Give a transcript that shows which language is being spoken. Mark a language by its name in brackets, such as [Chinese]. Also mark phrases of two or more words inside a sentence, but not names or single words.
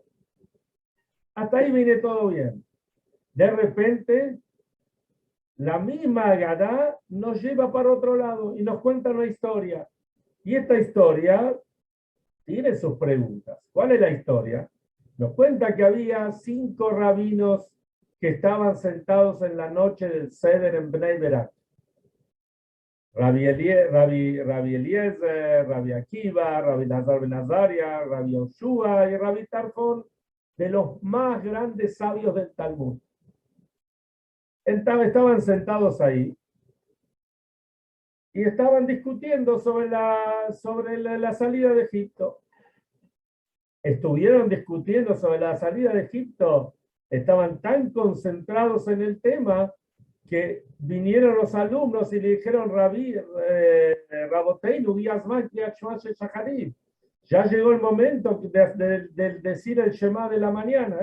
[Spanish] Hasta ahí viene todo bien. De repente, la misma Gadá nos lleva para otro lado y nos cuenta una historia. Y esta historia tiene sus preguntas. ¿Cuál es la historia? Nos cuenta que había 5 rabinos que estaban sentados en la noche del Seder en Bnei Berak. Rabbi Eliezer, Rabbi Akiva, Rabbi Nazar ben Azaria, Rabbi Yoshua y Rabbi Tarfon, de los más grandes sabios del Talmud. Estaban sentados ahí y estaban discutiendo sobre la salida de Egipto. Estuvieron discutiendo sobre la salida de Egipto, estaban tan concentrados en el tema que vinieron los alumnos y le dijeron, Raboteinu, ya llegó el momento de decir el Shema de la mañana.